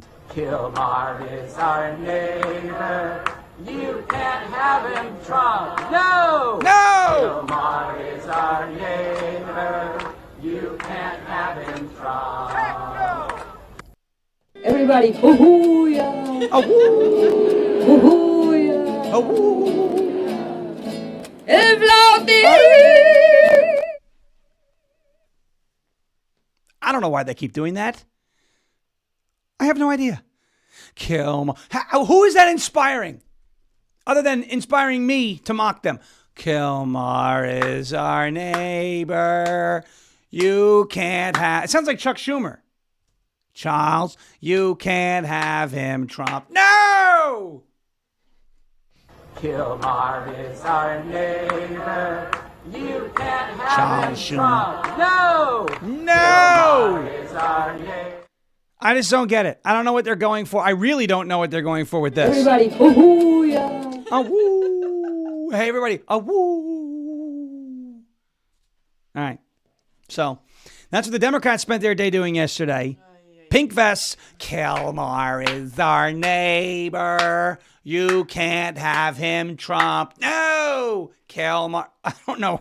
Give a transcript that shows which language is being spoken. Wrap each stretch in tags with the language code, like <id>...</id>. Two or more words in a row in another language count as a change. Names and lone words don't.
<en>Kilmar is our neighbor. You can't have him Trump. No! No! Kilmar is our neighbor. You can't have him Trump. Everybody, hoo-hoo-ya. Oh, Hoo-hoo-ya. oh. Evladi. I don't know why they keep doing that. I have no idea. Kilmar. Who is that inspiring? Other than inspiring me to mock them. Kilmar is our neighbor. You can't have... It sounds like Chuck Schumer. Charles, you can't have him Trump. No! Kilmar is our neighbor. You can't have Charles him Schumer. Trump. No! No! Kilmar is our neighbor. I just don't get it. I don't know what they're going for. I really don't know what they're going for with this. Everybody, hoo-hoo-ya. A woo. Hey, everybody. A woo. All right. So that's what the Democrats spent their day doing yesterday. Pink vests. Kilmar is our neighbor. You can't have him Trump. No. Kilmar. I don't know.</en>